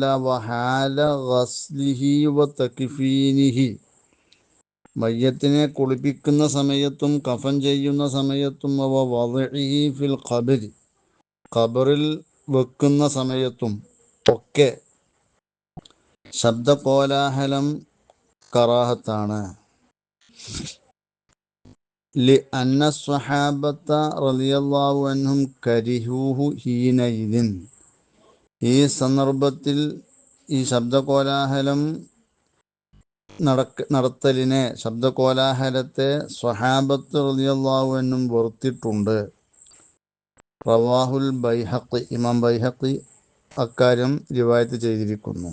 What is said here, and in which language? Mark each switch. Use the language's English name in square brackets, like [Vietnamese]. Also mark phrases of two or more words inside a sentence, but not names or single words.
[Arabic] وحالة غسله وتكفينه, [Malayalam] മയ്യത്തിനെ കുളിപ്പിക്കുന്ന സമയത്തും കഫൻ ചെയ്യുന്ന സമയത്തും. [Arabic] ووضعه في القبر, [Malayalam] ഖബറിൽ വെക്കുന്ന സമയത്തും ഒക്കെ ശബ്ദകോലാഹലം കറാഹത്താണ്. [Arabic] لأن الصحابة رضي الله عنهم كرهوه حينئذ. [Malayalam] ഈ സന്ദർഭത്തിൽ ഈ ശബ്ദകോലാഹലം നടത്തലിനെ, ശബ്ദകോലാഹലത്തെ സ്വഹാബത്ത് [Arabic] رضي الله عنهم [Malayalam] വെറുത്തിട്ടുണ്ട്. [Arabic] رواه البيهقي, [Malayalam] ഇമാം ബൈഹഖി അക്കാര്യം റിവായത്ത് ചെയ്തിരിക്കുന്നു.